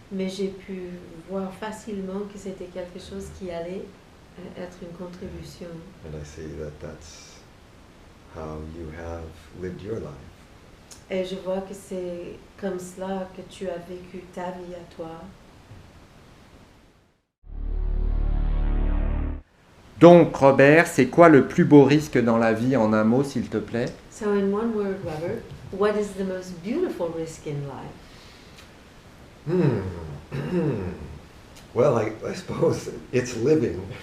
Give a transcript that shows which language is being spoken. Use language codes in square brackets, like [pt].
[fr] Mais j'ai pu voir facilement que c'était quelque chose qui allait être une contribution. [en] And I see that that's how you have lived your life. [fr] Et je vois que c'est comme cela que tu as vécu ta vie à toi. Donc, Robert, c'est quoi le plus beau risque dans la vie en un mot, s'il te plaît? [en] So in one word, Robert, what is the most beautiful risk in life? Well, I suppose it's living.